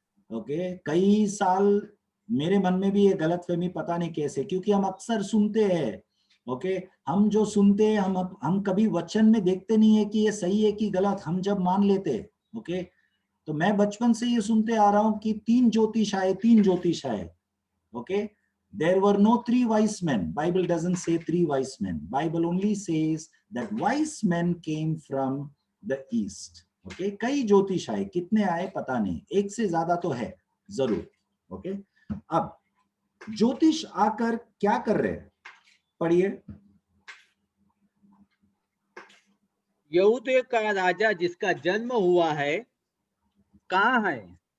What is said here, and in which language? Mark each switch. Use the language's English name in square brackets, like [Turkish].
[Hindi] Okay, कई साल मेरे मन में भी ये गलत फहमी, पता नहीं कैसे, क्योंकि हम अक्सर सुनते हैं। ओके, हम जो सुनते हैं हम कभी वचन में देखते नहीं है कि ये सही है कि गलत, हम जब मान लेते हैं। ओके, तो मैं बचपन से ये सुनते आ रहा हूं कि 3 ज्योतिष आए, 3 ज्योतिष आए। [English] Okay, there were no 3 wise men. Bible doesn't say 3 wise men. Bible only says that wise men came from the east. [Hindi] Okay, कई ज्योतिष आए, कितने आए पता नहीं, एक से ज्यादा तो है जरूर। ओके, अब ज्योतिष आकर क्या कर रहे हैं, पढ़िए। यहूदियों का राजा जिसका जन्म हुआ है कहाँ है?